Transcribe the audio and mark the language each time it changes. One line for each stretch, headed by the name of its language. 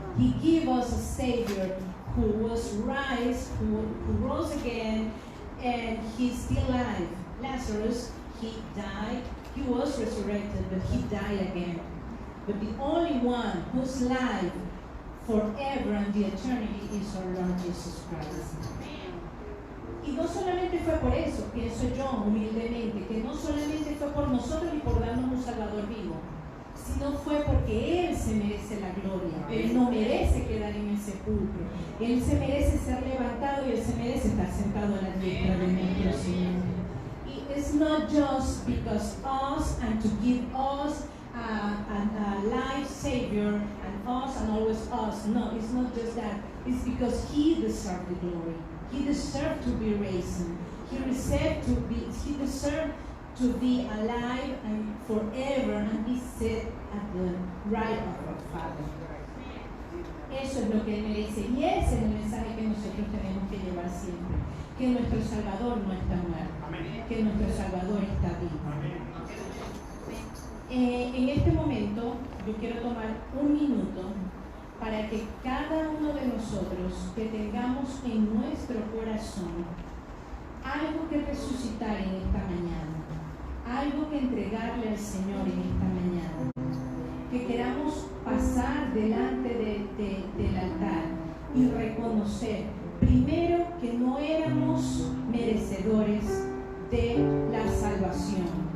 English: He gave us a Savior who was raised, who rose again, and He's still alive. Lazarus, he died, he was resurrected, but he died again. But the only one who's alive forever and the eternity is our Lord Jesus Christ.
Spanish: Y no solamente fue por eso, pienso yo humildemente, que no solamente fue por nosotros y por darnos un Salvador vivo, sino fue porque Él se merece la gloria. Él no merece quedar en el sepulcro. Él se merece ser levantado y Él se merece estar sentado a la diestra de nuestro Señor.
English: It's not just because us and to give us a life Savior and us and always us. No, it's not just that. It's because He deserved the glory. He deserved to be raised. He deserved to be alive and forever and be set at the right of our Father.
Spanish: Eso es lo que Él merece y ese es el mensaje que nosotros tenemos que llevar siempre. Que nuestro Salvador no está muerto, que nuestro Salvador está vivo. En este momento yo quiero tomar un minuto para que cada uno de nosotros que tengamos en nuestro corazón algo que resucitar en esta mañana, algo que entregarle al Señor en esta mañana, que queramos pasar delante del altar y reconocer primero que no éramos merecedores de la salvación.